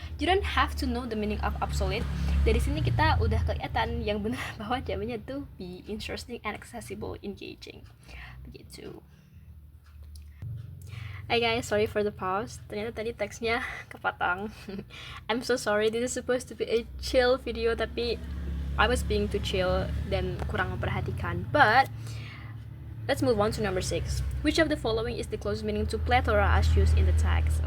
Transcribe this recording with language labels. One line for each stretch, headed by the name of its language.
English: You don't have to know the meaning of obsolete.
Indonesian: Dari sini kita udah kelihatan yang benar bahwa jawabannya tuh B,
English: interesting and accessible,
Indonesian: engaging begitu.
English: Hi guys, sorry for the pause.
Indonesian: Ternyata tadi teksnya kepotong.
English: I'm so sorry, this is supposed to be a chill video,
Indonesian: tapi
English: I was being too chill
Indonesian: dan kurang memperhatikan.
English: But let's move on to number 6. Which of the following is the closest meaning to plethora as used in the text?